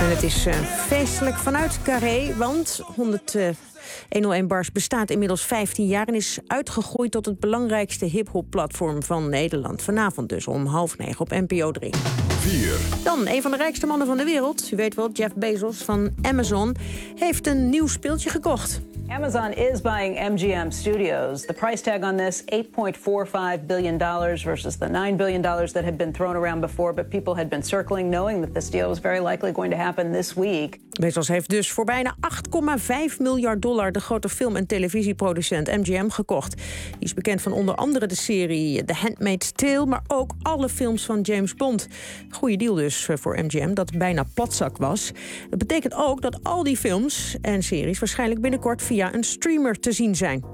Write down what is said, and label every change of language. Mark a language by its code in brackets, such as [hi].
[nl] En het is feestelijk vanuit Carré, want 101 Bars bestaat inmiddels 15 jaar en is uitgegroeid tot het belangrijkste hiphop-platform van Nederland. Vanavond dus om 8:30 op NPO 3. Dan een van de rijkste mannen van de wereld, u weet wel, Jeff Bezos van Amazon, heeft een nieuw speeltje gekocht. [en] Amazon is buying MGM Studios. The price tag on this, $8.45 billion versus the $9 billion that had been thrown around before. But people had been circling, knowing that this deal was very likely going to happen this week. [nl] Bezos heeft dus voor bijna $8.5 miljard de grote film- en televisieproducent MGM gekocht. Die is bekend van onder andere de serie The Handmaid's Tale, maar ook alle films van James Bond. Goeie deal dus voor MGM, dat bijna platzak was. Het betekent ook dat al die films en series waarschijnlijk binnenkort via een streamer te zien zijn.